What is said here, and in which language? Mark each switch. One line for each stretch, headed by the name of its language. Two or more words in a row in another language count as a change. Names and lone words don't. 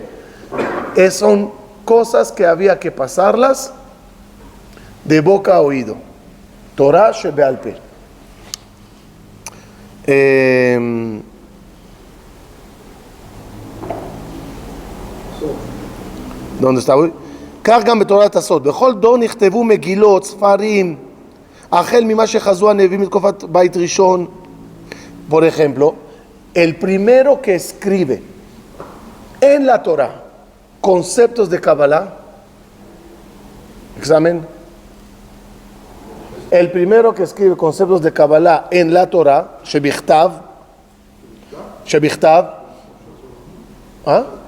Spanish: Son cosas que había que pasarlas de boca a oído.
Hebrew: תורה שבעל פה.
Spanish: ¿Dónde está hoy?
Hebrew: כך גם בתורת הסוד. בכל דור נכתבו מגילות, ספרים, החל ממה שחזו הנביאים מתקופת בית ראשון.
Spanish: Por ejemplo, el primero que escribe en la Torah conceptos de Kabbalah, examen, el primero que escribe conceptos de Kabbalah en la Torah, Shebichtav, ¿ah?